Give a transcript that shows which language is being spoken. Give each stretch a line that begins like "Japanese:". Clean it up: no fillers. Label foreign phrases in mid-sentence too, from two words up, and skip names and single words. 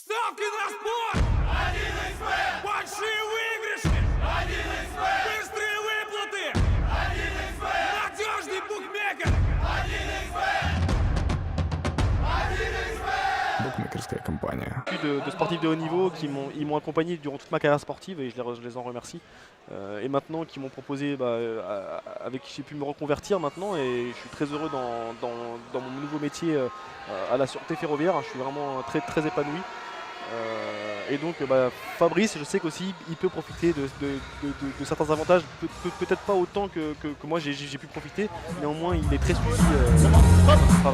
Russian: Ставки на спорт! 1xBet! Большие выигрыши! 1xBet! Быстрые выплаты! 1xBet! Надежный букмекер! 1xBet! 1xBet! Букмекерская компания.
French: De sportifs de haut niveau qui m'ont accompagné durant toute ma carrière sportive et je les en remercie. Et maintenant qui m'ont proposé, avec qui j'ai pu me reconvertir maintenant et je suis très heureux dans mon nouveau métier à la sûreté ferroviaire. Je suis vraiment très, très épanoui. Et donc Fabrice, je sais qu'aussi il peut profiter de certains avantages, peut-être pas autant que moi j'ai pu profiter, néanmoins il est très suivi dans son travail.